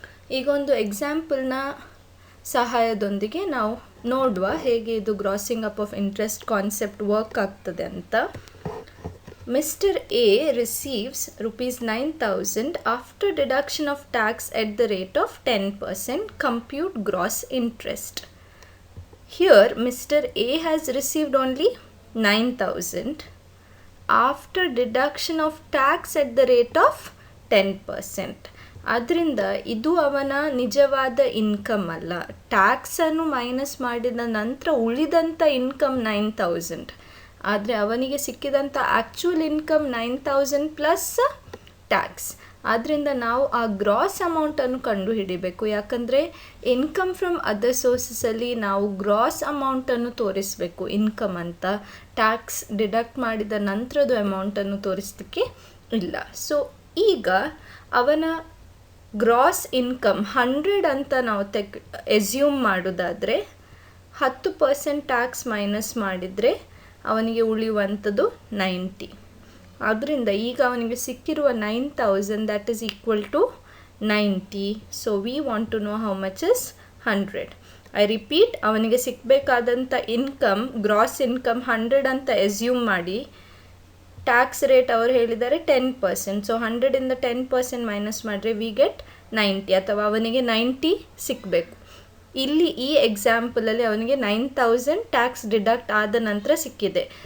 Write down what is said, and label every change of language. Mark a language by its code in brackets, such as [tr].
[kn] ಈಗ ಒಂದು ಎಕ್ಸಾಂಪಲ್ನ ಸಹಾಯದೊಂದಿಗೆ ನಾವು ನೋಡುವ ಹೇಗೆ ಇದು grazing up of interest concept work ಆಗ್ತದೆ ಅಂತ. [en] Mister A receives ₹9,000 after deduction of tax at the rate of 10%. Compute gross interest. Here Mr. A has received only 9,000 after deduction of tax at the rate of 10%. [kn] ಅದರಿಂದ ಇದು ಅವನ ನಿಜವಾದ income ಅಲ್ಲ, ಟ್ಯಾಕ್ಸನ್ನು minus ಮಾಡಿದ ನಂತರ ಉಳಿದಂಥ ಇನ್ಕಮ್ 9,000. ಆದರೆ ಅವನಿಗೆ ಸಿಕ್ಕಿದಂಥ ಆ್ಯಕ್ಚುಯಲ್ ಇನ್ಕಮ್ 9,000 ಪ್ಲಸ್ ಟ್ಯಾಕ್ಸ್. ಆದ್ದರಿಂದ ನಾವು ಆ ಗ್ರಾಸ್ ಅಮೌಂಟನ್ನು ಕಂಡು ಹಿಡಿಬೇಕು, ಯಾಕಂದರೆ ಇನ್ಕಮ್ ಫ್ರಮ್ ಅದರ್ ಸೋರ್ಸಸಲ್ಲಿ ನಾವು ಗ್ರಾಸ್ ಅಮೌಂಟನ್ನು ತೋರಿಸಬೇಕು ಇನ್ಕಮ್ ಅಂತ, ಟ್ಯಾಕ್ಸ್ ಡಿಡಕ್ಟ್ ಮಾಡಿದ ನಂತರದ ಅಮೌಂಟನ್ನು ತೋರಿಸಲಿಕ್ಕೆ ಇಲ್ಲ. ಸೊ ಈಗ ಅವನ ಗ್ರಾಸ್ ಇನ್ಕಮ್ 100 ಅಂತ ನಾವು ಎಸ್ಯೂಮ್ ಮಾಡೋದಾದರೆ 10% ಟ್ಯಾಕ್ಸ್ ಮೈನಸ್ ಮಾಡಿದರೆ ಅವನಿಗೆ ಉಳಿಯುವಂಥದ್ದು 90. ಆದ್ದರಿಂದ ಈಗ ಅವನಿಗೆ ಸಿಕ್ಕಿರುವ 9,000 [en] that is equal to 90. So we want to know how much is 100. [kn] I repeat, ಅವನಿಗೆ ಸಿಕ್ಕಬೇಕಾದಂಥ ಇನ್ಕಮ್ ಗ್ರಾಸ್ ಇನ್ಕಮ್ 100 ಅಂತ ಎಸ್ಯೂಮ್ ಮಾಡಿ ಟ್ಯಾಕ್ಸ್ ರೇಟ್ ಅವರು ಹೇಳಿದ್ದಾರೆ 10%. ಸೊ 100ಇಂದ 10% ಮೈನಸ್ ಮಾಡಿದ್ರೆ ವಿ ಗೆಟ್ 90, ಅಥವಾ ಅವನಿಗೆ 90 ಸಿಕ್ಕಬೇಕು. ಇಲ್ಲಿ ಈ ಎಕ್ಸಾಂಪಲಲ್ಲಿ ಅವನಿಗೆ 9000 ಟ್ಯಾಕ್ಸ್ ಡಿಡಕ್ಟ್ ಆದ ನಂತರ ಸಿಕ್ಕಿದೆ.